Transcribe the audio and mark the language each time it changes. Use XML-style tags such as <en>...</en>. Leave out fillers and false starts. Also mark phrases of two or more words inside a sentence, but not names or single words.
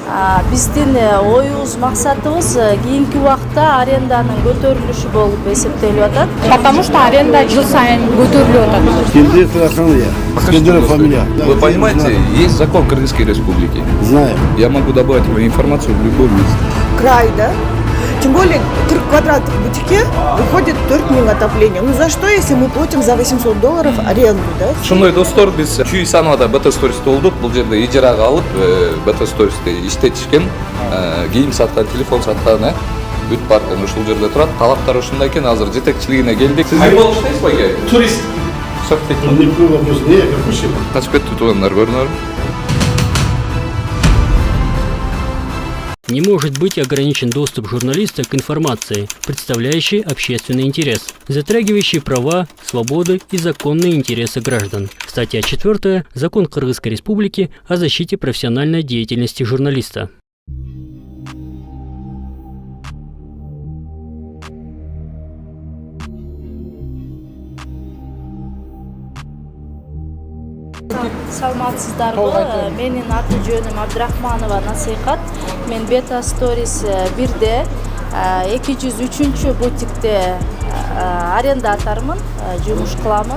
<ky>Биздин оюбуз, максатыбыз кийинки убакта аренданын көтөрүлүшү болуп эсептелип атат.</ky> <ru>Потому что</ru> <ky>аренда жыл сайын көтөрүлүп атат. Кенжебек Рахмания. Скандеров фамилия.</ky> <ru>Вы понимаете, есть закон Кыргызской Республики. Знаю. Я могу добавить вам информацию в любом месте. Край, да? Тем более 40 квадратов в бутике выходит 4000 отопления. Ну за что, если мы платим за $800 аренду, да?</ru> <ky>Ошондой достор, биз Чүй Санабада БТ Стористе болдук. Бул жерде ижарага алып, БТ Стористе иштетишкен, кийим саткан, телефон саткан, бүт бар. Ушул жерде турат. Талаптар ушундай экен. Азыр жетекчилигине келдик. Сиз ким болуп иштейсиз бага? Турист.</ky> <ru>Никакой вопрос не, как вообще.</ru> <ky>Качып кетти туугандар көрүнөр.</ky> <ru>Не может быть ограничен доступ журналиста к информации, представляющей общественный интерес, затрагивающей права, свободы и законные интересы граждан. Статья 4. Закон Кыргызской Республики о защите профессиональной деятельности журналиста.</ru> <ky>Саламатсыздарбы? Менин аты жөнүм Абдрахманова Насыйкат. Мен Бета Stories 1де 203 бутикте арендатормун, жумуш кыламын.</ky>